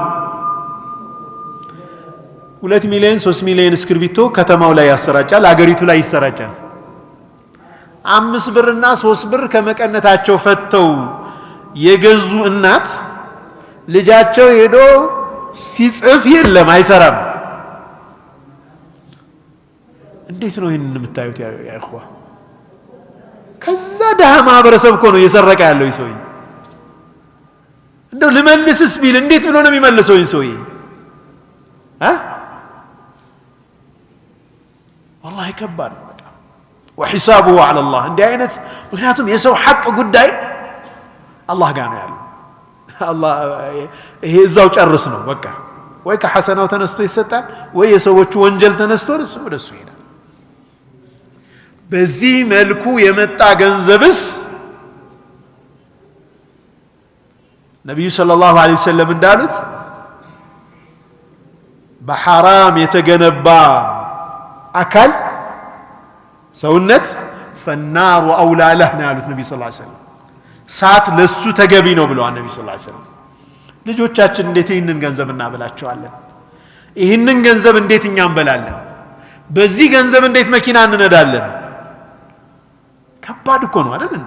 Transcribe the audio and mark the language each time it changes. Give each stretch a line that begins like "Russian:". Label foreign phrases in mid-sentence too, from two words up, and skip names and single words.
Amharic: 2 ሚሊዮን 3 ሚሊዮን እስክርቢቶ ከተማው ላይ ያሰራጫል፣ አገሪቱ ላይ ይሰራጫል። 5 ብርና 3 ብር ከመቀነታቸው ፈተው የገዙ እናት ልጃቸው ሄዶ ሲጽፍ የለም አይሰራም። እንዴት ነው ይሄን የምታዩት
Arabic: يا إخوة?
Amharic: ከዛ ደሃ ማህበረሰብ እኮ ነው እየሰረቀ ያለው ይህ ሰውዬ። እንደው ልመልስስ ቢል እንዴት ብሎ ነው የሚመልሰው ይህ ሰውዬ? والله ከባድ ነው በጣም።
Arabic: وحسابه على الله
Amharic: እንዲህ አይነት ምክንያቱም የሰው ሐቅ ጉዳይ አላህ ጋር ነው ያለው። አላህ ይሄ እዛው ጨርስ ነው በቃ። ወይ ከሐሰናው ተነስቶ ይሰጣል ወይ የሰዎቹ ወንጀል ተነስቶ ወደሱ ይሄዳል። በዚህ መልኩ የመጣ ገንዘብስ ነብዩ
Arabic: صلى الله عليه وسلم
Amharic: እንዳሉት በሐራም የተገነባ አካል ሰውነት
Arabic: فالنار اولى له
Amharic: ነው ያሉት ነብዩ
Arabic: صلى الله عليه وسلم።
Amharic: ሳት ለሱ ተገቢ ነው ብለዋል ነብዩ
Arabic: صلى الله عليه وسلم።
Amharic: ልጆቻችን እንዴት ይህንን ገንዘብ እናበላቸዋለን? ይህንን ገንዘብ እንዴት እኛ እንበላለን? በዚህ ገንዘብ እንዴት መኪና እንነዳለን? ከባድ እኮ ነው አይደል እንዴ?